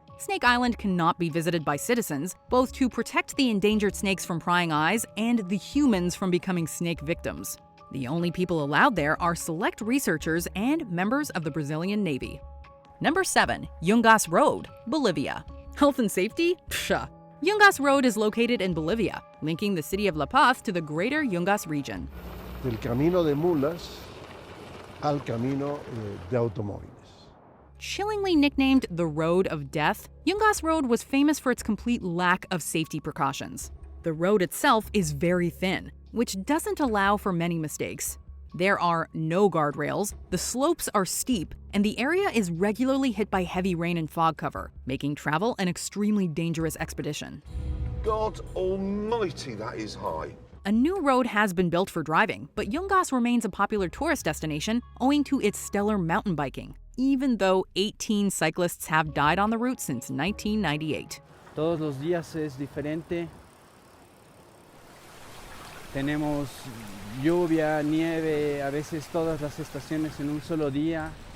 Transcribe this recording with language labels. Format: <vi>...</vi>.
<en>Snake Island cannot be visited by citizens, both to protect the endangered snakes from prying eyes and the humans from becoming snake victims. The only people allowed there are select researchers and members of the Brazilian Navy. Number 7. Yungas Road, Bolivia. Health and safety? Psha. Yungas Road is located in Bolivia, linking the city of La Paz to the greater Yungas region.</en> <es>Del camino de mulas al camino de automóviles.</es> <en>Chillingly nicknamed the Road of Death, Yungas Road was famous for its complete lack of safety precautions. The road itself is very thin, which doesn't allow for many mistakes. There are no guardrails, the slopes are steep, and the area is regularly hit by heavy rain and fog cover, making travel an extremely dangerous expedition. God almighty, that is high. A new road has been built for driving, but Yungas remains a popular tourist destination owing to its stellar mountain biking, even though 18 cyclists have died on the route since 1998.</en> <es>Todos los días es diferente. Tenemos lluvia, nieve, a veces todas las estaciones en un solo día.</es>